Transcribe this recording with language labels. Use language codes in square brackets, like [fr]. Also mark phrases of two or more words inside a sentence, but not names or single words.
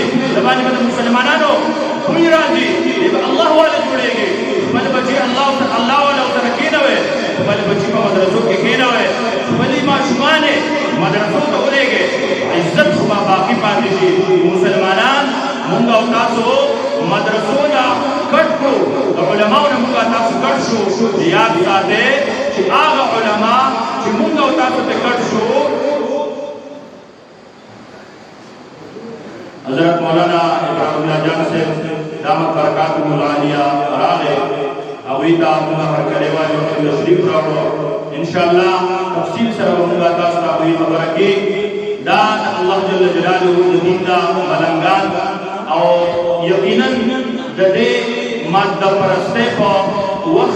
[ps] د باندې مسلمانانو خوې راځي الله والا جوړيږي بل بچي الله والا سره کېنوي بل بچی په مدرسو کې کېنوي بلې ماشومانې مدرسو ته ولېږي عزت خو باقي پاتې شي مسلمانان مونږ او تاسو مدرسو نه کټ کړو د علماو نه مونږ تاسو کټ شو یاد ساتئ چې هغه علما چې مونږ او تاسو ته کټ شو حضرت مولانا ابراهیم الله جان سے [ar] دامت برکاتہ العالیہ [ps] راغه او ایدا موږ کله وایو چې تشریف راوړو [ar] ان شاء الله [ps] تفصیل سره موږ تاسو ته وایو خبره کې دا الله [ar] جل جلاله [ps] د دین دا ملنګان او یقینا د دې ماده پرسته په وخت